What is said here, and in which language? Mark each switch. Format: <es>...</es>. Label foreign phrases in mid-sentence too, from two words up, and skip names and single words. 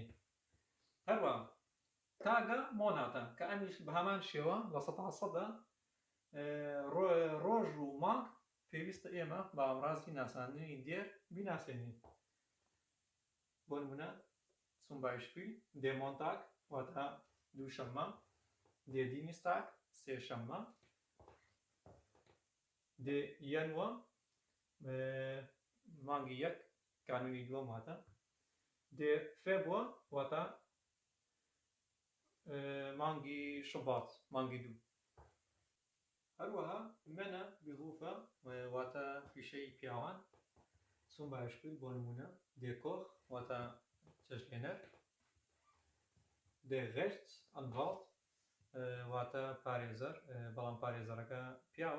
<ckb>هەروەها</ckb> <de>Tage Monate</de> <ckb>کە ئەمیش بە هەمان شێوە لە 100%دا ڕۆژ و مانگ پێویستە ئێمە بە ئامڕازی ناساندنی دێر بیناسێنین. بۆ نمونە</ckb> <de>zum Beispiel der Montag</de> <ckb>واتە دووشەممە،</ckb> <de>der Dienstag</de> <ckb>سێشەممە،</ckb> <de>der Januar</de> <ckb>مانگی یەک کانونی دووەم واتە،</ckb> <de>der Februar</de> <ckb>واتە مانگی شوبات مانگی دوو. هەروەها</ckb> <de>Männer Berufe</de> <ckb>واتە پیشەی پیاوان،</ckb> <de>zum Beispiel</de> <ckb>بۆ نمونە</ckb> <de>der Koch</de> <ckb>واتە چەشلێنەر،</ckb> <de>der Rechtsanwalt</de> <ckb>واتە پارێزەر بەڵام پارێزەرەکە پیاوە.</ckb>